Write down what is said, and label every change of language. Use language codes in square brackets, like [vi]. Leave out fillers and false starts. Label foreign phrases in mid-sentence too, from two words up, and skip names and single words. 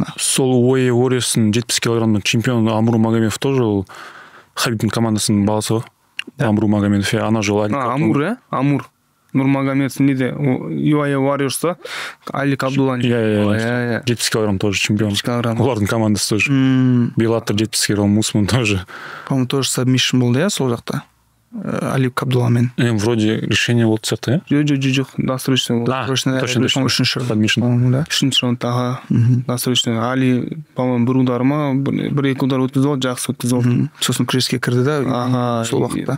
[kk] Сол UFC Warriors'ың 70 килограммның чемпионы Амур Магомедов тоже ол Хабибтің командасының баласы ғой. Амур Магомедов, ана жолы. Амур Нурмагомедов неде UFC Warriors'та Алик Абдуллан. 70 килограмм тоже чемпион. Олардың командасы тоже. Беллатор 70 килограмм Мусман тоже. По-моему, тоже сабмишн болды, иә, сол жақта. Алик Абдулламен. [ru] Вроде решение [kk] болды сияқты, иә? Жоқ, досрочно. Үшінші раундтағы досрочно. Али, по-моему, бір удар ма, бір-екі удар өткізіп алды, жақсы өткізіп алды. Сосын күреске кірді да, сол уақытта.